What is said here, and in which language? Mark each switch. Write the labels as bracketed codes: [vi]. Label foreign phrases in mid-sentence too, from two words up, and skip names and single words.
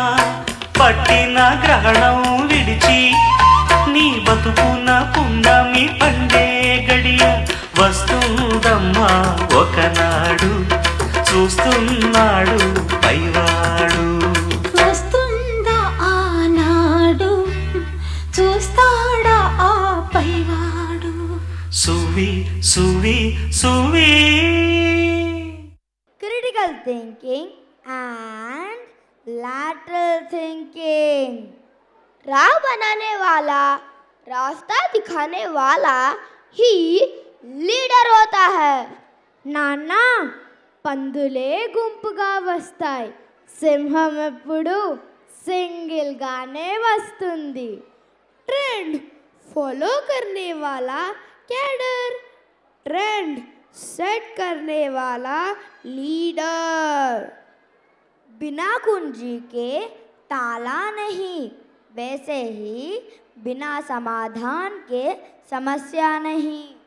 [te] పట్టిన గ్రహణం విడిచి నీ బతుకున పుండమి పండే గడియ వస్తుందమ్మా ఒకనాడు చూస్తున్నాడు పైవాడు. వస్తుందా ఆనాడు చూస్తాడా ఆ పైవాడు. సువి సువి సువి. [en] Critical thinking and lateral thinking. [hi] राह बनाने वाला, रास्ता दिखाने वाला ही లీడర్ होता है. [te] నాన్న పందులే గుంపుగా వస్తాయి, సింహం ఎప్పుడు సింగిల్గానే వస్తుంది. [hi] ट्रेंड फॉलो करने वाला कैडर, ट्रेंड सेट करने वाला लीडर. बिना कुंजी के ताला नहीं, वैसे ही बिना समाधान के समस्या नहीं.